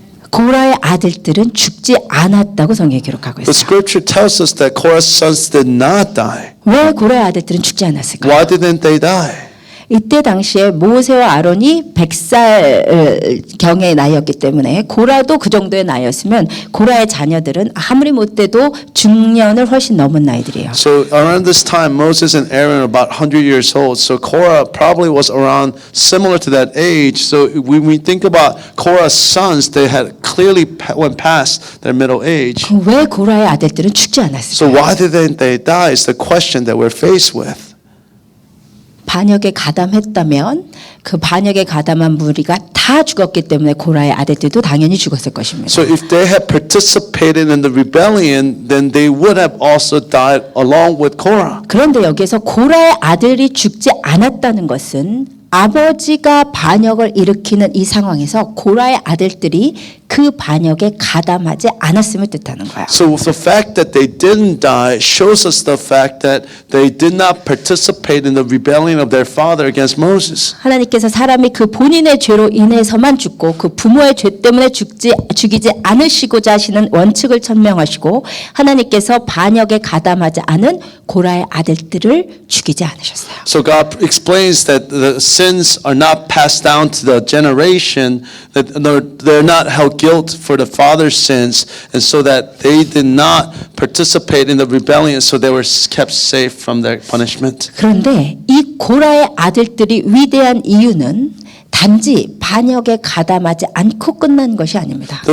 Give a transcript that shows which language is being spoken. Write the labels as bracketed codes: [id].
[ko] 고라의 아들들은 죽지 않았다고 성경이 기록하고 [en] The [ko] 있어요. [en] scripture tells us that Korah's sons did not die. [ko] 왜 고라의 아들들은 죽지 않았을까요? [en] Why didn't they die? [ko] 이때 당시에 모세와 아론이 100살 경의 나이였기 때문에 고라도 그 정도의 나이였으면 고라의 자녀들은 아무리 못돼도 중년을 훨씬 넘은 나이들이에요. [en] So around this time, Moses and Aaron are about 100 years old. So Korah probably was around similar to that age. So when we think about Korah's sons, they had clearly went past their middle age. [ko] 왜 고라의 아들들은 죽지 [en] So [ko] 않았을까요? [en] why didn't they die is the question that we're faced with. [ko] 반역에 가담했다면 그 반역에 가담한 무리가 다 죽었기 때문에 고라의 아들들도 당연히 죽었을 것입니다. [en] So if they had participated in the rebellion, then they would have also died along with Korah. [ko] 그런데 여기에서 고라의 아들이 죽지 않았다는 것은 아버지가 반역을 일으키는 이 상황에서 고라의 아들들이 그 반역에 가담하지 않았음을 뜻하는 거예요. [en] So the fact that they didn't die shows us the fact that they did not participate in the rebellion of their father against Moses. [ko] 하나님께서 사람이 그 본인의 죄로 인해서만 죽고 그 부모의 죄 때문에 죽이지 않으시고자 하시는 원칙을 천명하시고 하나님께서 반역에 가담하지 않은 고라의 아들들을 죽이지 않으셨어요. [en] So God explains that the sins are not passed down to the generation, that they're not held guilt for the father's sins, and so that they did not participate in the rebellion, so they were kept safe from their punishment. [ko] 그런데 이 고라의 아들들이 위대한 이유는 단지 반역에 가담하지 않고 끝난 것이 아닙니다.